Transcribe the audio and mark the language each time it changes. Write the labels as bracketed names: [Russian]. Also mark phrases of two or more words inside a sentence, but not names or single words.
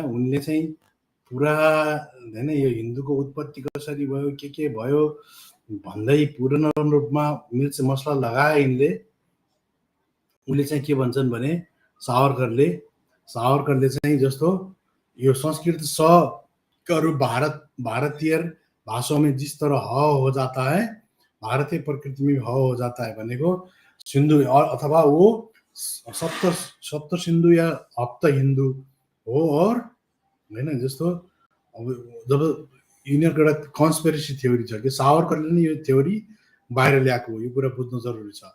[Nepali] उनले चाहिँ पुरा होइन यो हिन्दूको उत्पत्ति कसरी भयो, के भयो भन्दै पूर्ण रूपमा मिर्च मसला लगाए यिनले। उनले चाहिँ के भन्छन् भने सावरकरले चाहिँ जस्तो यो संस्कृत स [Hindi] करू भारतीय भाषाओं में जिस तरह हो जाता है, भारतीय प्रकृति में हो जाता है [Nepali] भनेको सिन्धु अथवा वो सप्त सिन्धु या हप्त हिन्दू हो। और होइन जस्तो अब जब यिनीहरूको एउटा [English] conspiracy theory [Nepali] छ कि सावरकरले नै यो थ्योरी बाहिर ल्याएको हो, यो कुरा बुझ्नु जरुरी छ।